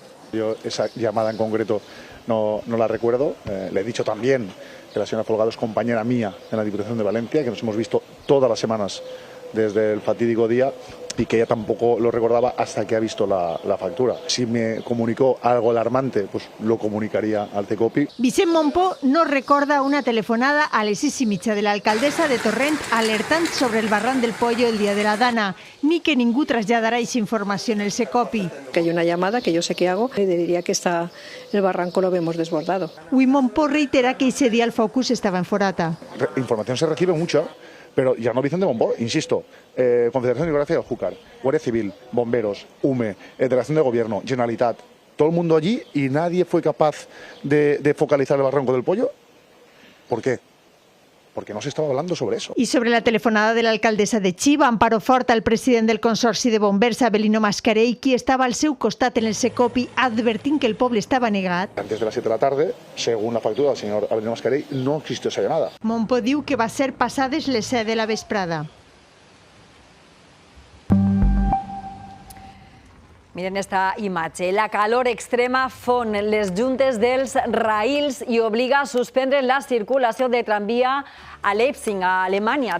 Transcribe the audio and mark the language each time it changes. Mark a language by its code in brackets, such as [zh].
[es] Yo esa llamada en concreto no la recuerdo. Le he dicho también que la señora Folgado es compañera mía en la Diputación de Valencia, que nos hemos visto todas las semanas desde el fatídico día y que ella tampoco lo recordaba hasta que ha visto la factura. Si me comunicó algo alarmante, pues lo comunicaría al Secopi. [ca] Vicent Montpó no recorda una telefonada a les 6:30 de l'alcaldessa de Torrent alertant sobre el barranc del Pollo el dia de la Dana, ni que ningú traslladarà aquesta informació en el Secopi. [es] Que hay una llamada que yo sé que hago y diría que el barranco lo vemos desbordado. [ca] Avui Montpó reitera que [es] ese día el focus estaba [ca] en Forata. [es] Información se recibe mucha, pero ya no Vicente Montpó, insisto, Confederación Hidrográfica del Júcar, Guardia Civil, Bomberos, UME, Delegación de Gobierno, Generalitat, todo el mundo allí y nadie fue capaz de focalizar el barranco del Pollo. ¿Por qué? Porque no se estaba hablando sobre eso. [ca] I sobre la telefonada de l'alcaldessa de Xiva, Amparo Forta, el president del Consorci de Bombers, Abelino Mascarell, qui estava al seu costat en el Secopi advertint que el poble estava negat. [es] Antes de las 7 de la tarde, según la factura del señor Abelino Mascarell, no existió esa llamada. [ca] Montpó diu que va ser passades les 7 de la vesprada. Miren esta imatge. La calor extrema fon les juntes dels raïls i obliga a suspendre la circulació de tramvia a Leipzig, a Alemanya.